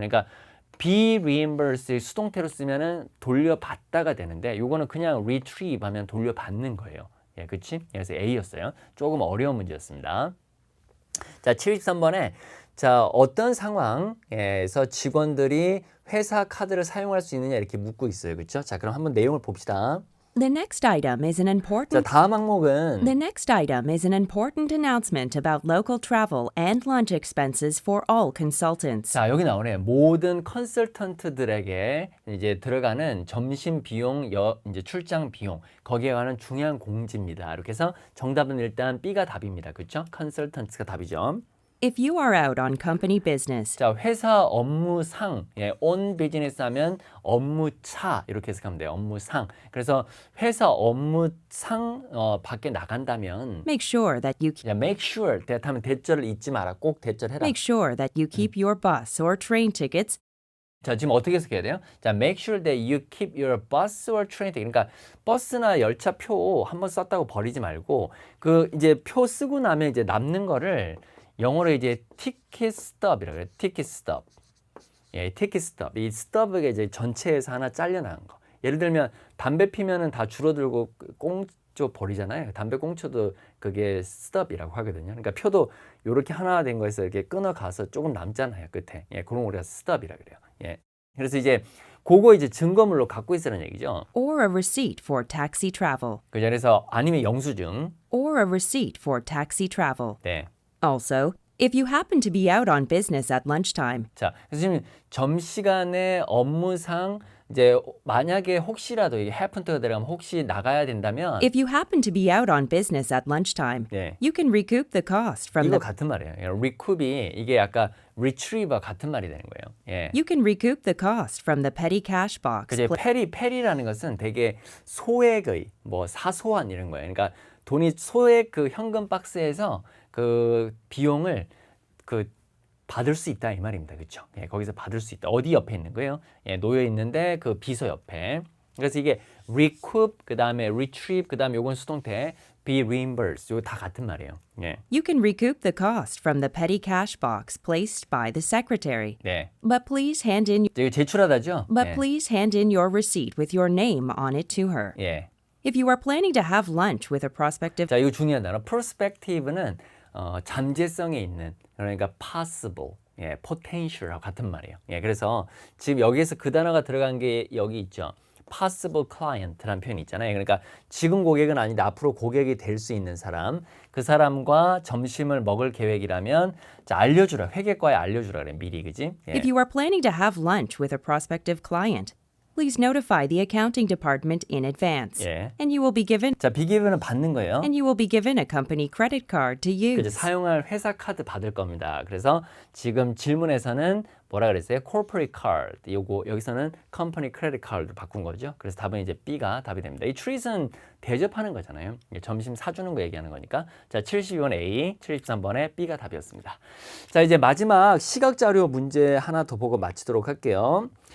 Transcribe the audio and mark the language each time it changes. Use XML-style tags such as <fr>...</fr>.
<ko>그러니까 be reimbursed 수동태로 쓰면은 돌려받다가 되는데 요거는 그냥 retrieve 하면 돌려받는 거예요. 예, 그치? 그래서 A였어요. 조금 어려운 문제였습니다. 자, 73번에 자, 어떤 상황에서 직원들이 회사 카드를 사용할 수 있느냐 이렇게 묻고 있어요. 그렇죠? 자, 그럼 한번 내용을 봅시다.</ko> <en>The next item is an</en> <ko>자,</ko> <en>important</en> <ko>다음 항목은</ko> <en>The next item is an important announcement about local travel and lunch expenses for all consultants.</en> <ko>자, 여기 나오네. 모든 컨설턴트들에게 이제 들어가는 점심 비용, 이제 출장 비용 거기에 관한 중요한 공지입니다. 이렇게 해서 정답은 일단 B가 답입니다. 그렇죠? 컨설턴트가 답이죠.</ko> <en>If you are out on company business,</en> <ko>자, 회사 업무상, 예, on business 하면 업무차 이렇게 해석하면 돼요. 업무상. 그래서 회사 업무상 밖에 나간다면</ko> <en>make sure that you</en> <ko>자, make sure that 하면 대절을 잊지 마라. 꼭 대절해라.</ko> <en>make sure that you keep your bus or train tickets</en> <ko>자, 지금 어떻게 해석해야 돼요?</ko> <en>자, make sure that you keep your bus or train ticket.</en> <ko>그러니까 버스나 열차 표 한번 썼다고 버리지 말고 그 이제 표 쓰고 나면 이제 남는 거를 영어로 이제 ticket stub이라고 해요.</ko> <en>ticket stub. 예, ticket stub.</en> <ko>이 stub가 이제 전체에서 하나 잘려나간 거. 예를 들면 담배 피면은 다 줄어들고 꽁초 버리잖아요. 담배 꽁초도 그게 stub이라고 하거든요. 그러니까 표도 이렇게 하나 된 거에서 이렇게 끊어가서 조금 남잖아요. 끝에. 예, 그런 거 우리가 stub이라고 그래요. 예. 그래서 이제 그거 이제 증거물로 갖고 있으라는 얘기죠.</ko> <en>Or a receipt for taxi travel.</en> <ko>그죠? 그래서 아니면 영수증.</ko> <en>Or a receipt for taxi travel.</en> <ko>네.</ko> <en>Also, if you happen to be out on business at lunchtime,</en> <ko>자, 그래서 지금 점심시간에 업무상 이제 만약에 혹시라도 이게 happen to 들어가면 혹시 나가야 된다면</ko> <en>if you happen to be out on business at lunchtime,</en> <ko>네.</ko> <en>you can recoup the cost from</en> <ko>이거</ko> <en>the</en> <ko>같은 말이에요. recoup이 이게 아까 retrieve와 같은 말이 되는 거예요. 예.</ko> <en>you can recoup the cost from the petty cash box.</en> <ko>그제 페리라는 것은 되게 소액의 뭐 사소한 이런 거예요. 그러니까 돈이 소액 그 현금 박스에서 그 비용을 그 받을 수 있다 이 말입니다. 그렇죠? 예, 거기서 받을 수 있다. 어디 옆에 있는 거예요? 예, 놓여 있는데 그 비서 옆에. 그래서 이게 recoup 그다음에 retrieve 그다음에 요건 수동태 be reimbursed. 이거 다 같은 말이에요. 예.</ko> <en>You can recoup the cost from the petty cash box placed by the secretary.</en> <ko>네.</ko> <en>But please hand in</en> <ko>이거 제출하다죠?</ko> <en>but</en> <ko>예.</ko> <en>please hand in your receipt with your name on it to her.</en> <ko>예.</ko> <en>If you are planning to have lunch with a prospective</en> <ko>자, 이거 중요한 단어. perspective는 잠재성에 있는 그러니까 possible, 예, potential하고 같은 말이에요. 예, 그래서 지금 여기에서 그 단어가 들어간 게 여기 있죠. possible client라는 표현이 있잖아요. 그러니까 지금 고객은 아닌데 앞으로 고객이 될 수 있는 사람, 그 사람과 점심을 먹을 계획이라면 자, 알려주라. 회계과에 알려주라 그래 미리, 그지? 예.</ko> <en>If you are planning to have lunch with a prospective client, please notify the accounting department in advance.</en> <ko>예.</ko> <en>And you will be given</en> <ko>자, 비기브는 받는 거예요.</ko> <en>and you will be given a company credit card to</en> <ko>그죠?</ko> <en>use.</en> <ko>사용할 회사 카드 받을 겁니다. 그래서 지금 질문에서는 뭐라 그랬어요? corporate card. 요거 여기서는 company credit card로 바꾼 거죠. 그래서 답은 이제 B가 답이 됩니다. 이 treat은 대접하는 거잖아요. 점심 사주는 거 얘기하는 거니까. 자, 72번 A, 73번에 B가 답이었습니다. 자, 이제 마지막 시각 자료 문제 하나 더 보고 마치도록 할게요.</ko>